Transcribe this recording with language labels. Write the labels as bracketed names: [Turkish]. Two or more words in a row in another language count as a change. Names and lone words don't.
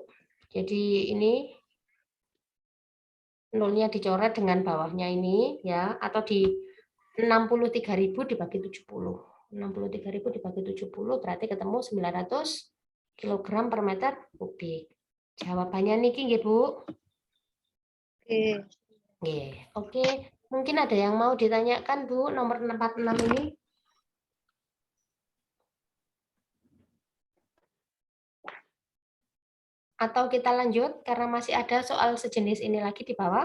[Indonesian] Jadi ini nolnya dicoret dengan bawahnya ini ya, atau di 63.000 dibagi 70. 63.000 dibagi 70 berarti ketemu 900 kilogram per meter kubik. Jawabannya [Javanese] niki nggih, [Indonesian] Bu. Oke. Mungkin ada yang mau ditanyakan, Bu, nomor 46 ini? Atau kita lanjut karena masih ada soal sejenis ini lagi di bawah?